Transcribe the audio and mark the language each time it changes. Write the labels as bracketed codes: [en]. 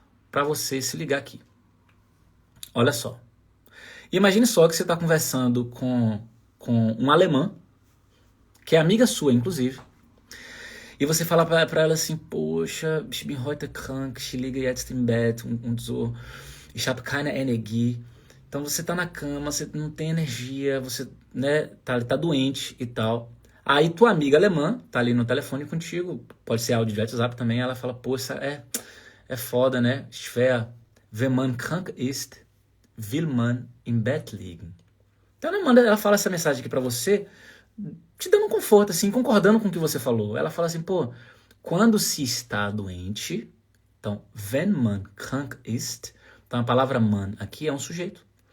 [pt] Para você se ligar aqui. Olha só. Imagine só que você está conversando com um alemã, que é amiga sua, inclusive, e você fala para ela assim, poxa, [de] ich bin heute krank, ich liege jetzt im Bett und so, ich habe keine Energie. [pt] Então você tá na cama, você não tem energia, você, né, tá doente e tal. Aí tua amiga alemã tá ali no telefone contigo, pode ser áudio de WhatsApp também, ela fala, poxa, é foda, né? [de] Schwer, wenn man krank ist, will man im Bett liegen. [pt] Então ela fala essa mensagem aqui pra você, te dando um conforto, assim, concordando com o que você falou. Ela fala assim, pô, quando se está doente, então, [de] wenn man krank ist, [pt] então a palavra man aqui é um sujeito.